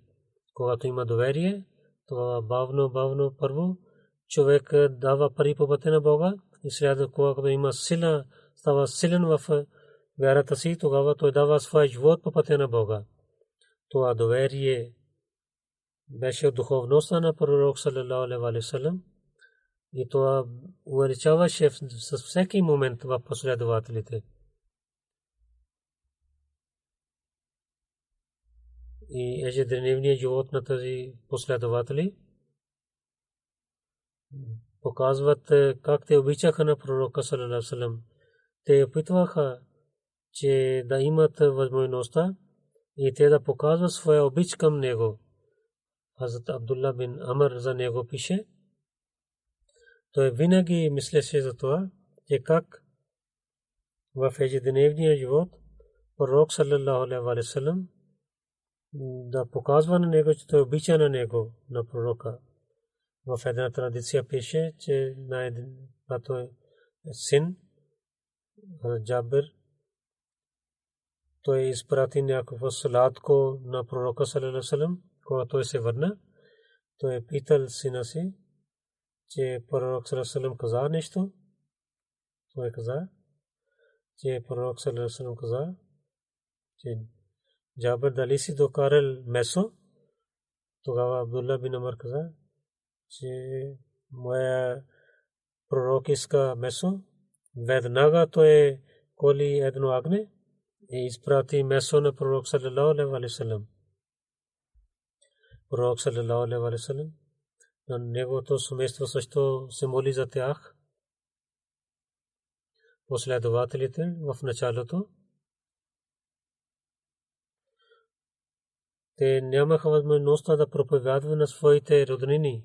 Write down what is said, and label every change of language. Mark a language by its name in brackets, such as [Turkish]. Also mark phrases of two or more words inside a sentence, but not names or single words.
[Bulgarian] Когато има доверие, това бавно първо човек дава пари по пътя на Бога и след когато има сила, става силен в вярата си, тогава той дава своя живот по пътя на Бога. Това доверие беше от духовността на пророк [Arabic] صلى الله عليه وسلم [Bulgarian] и това увеличаваше с всеки момент в последователите. И ежедневният живот на тези последователи показват как те обичаха на пророка [Arabic] صلى الله عليه وسلم. [Bulgarian] Те опитваха, че да имат възможността и те да показват своя обич към него. Хазрат Абдулла бин Амр за него пише, той винаги мислеше за това, че как в ежедневния живот пророк [Arabic] صلى الله عليه وسلم [Bulgarian] да показва на него, че той обича на него, на пророка. В една традиция пише, че на един син Джабир той изпрати някакво сладко на пророка [Arabic] صلى الله عليه وسلم. [Bulgarian] Когато той се върна, той е питал сина си, че пророк [Arabic] صلى الله عليه وسلم [Bulgarian] каза нещо. Той каза, че пророк [Arabic] صلى الله عليه وسلم [Bulgarian] каза, че Джабир дали си докарал месо. Тогава Абдулла бин Амр каза, че моя пророк иска месо. Веднага той коли едно агне и изпрати месо на пророк [Arabic] صلى الله عليه وسلم. [Bulgarian] Пророк [Arabic] صلى الله عليه وسلم [Bulgarian] на неговото семейство също се моли за тях. Последователите в началото те нямаха възможността да проповядват на своите роднини.